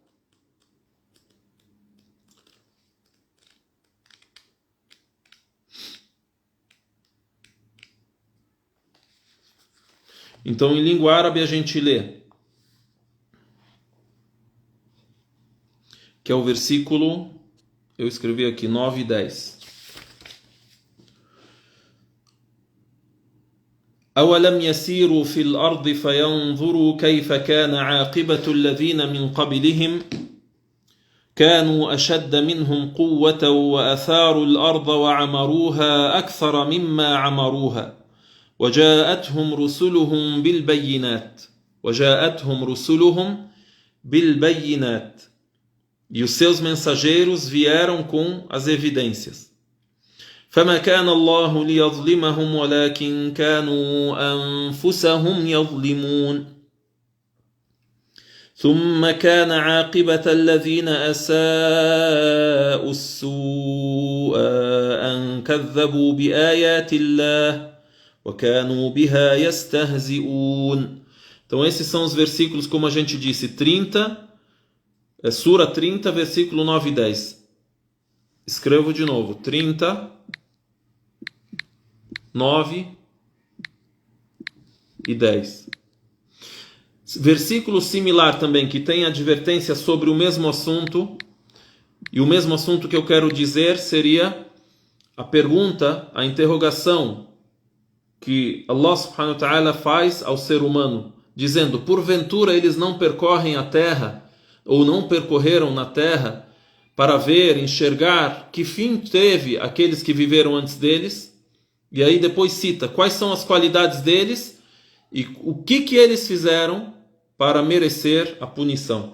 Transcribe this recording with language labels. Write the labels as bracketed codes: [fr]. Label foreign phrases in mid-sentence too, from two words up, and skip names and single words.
[pt] Então, em língua árabe, a gente lê, que é o versículo, eu escrevi aqui, 9 e 10. [ar] أولم يسيروا في الأرض فينظروا كيف كان عاقبة الذين من قبلهم كانوا أشد منهم قوة وأثاروا الأرض وعمروها أكثر مما عمروها وجاءتهم رسلهم بالبينات [pt] E os seus mensageiros vieram com as evidências. [ar] فما كان الله ليظلمهم ولكن كانوا أنفسهم يظلمون ثم كان عاقبة الذين أساءوا السوء أن كذبوا بآيات الله وكانوا بها يستهزئون. [pt] Então esses são os versículos, como a gente disse, 30, Sura 30, versículo 9 e 10. Escrevo de novo, 30, 9 e 10. Versículo similar também, que tem advertência sobre o mesmo assunto, E o mesmo assunto que eu quero dizer seria a pergunta, a interrogação que [ar] الله سبحانه وتعالى [pt] faz ao ser humano, dizendo: porventura eles não percorrem a terra, ou não percorreram na terra, para ver, enxergar que fim teve aqueles que viveram antes deles? E aí depois cita quais são as qualidades deles e o que eles fizeram para merecer a punição.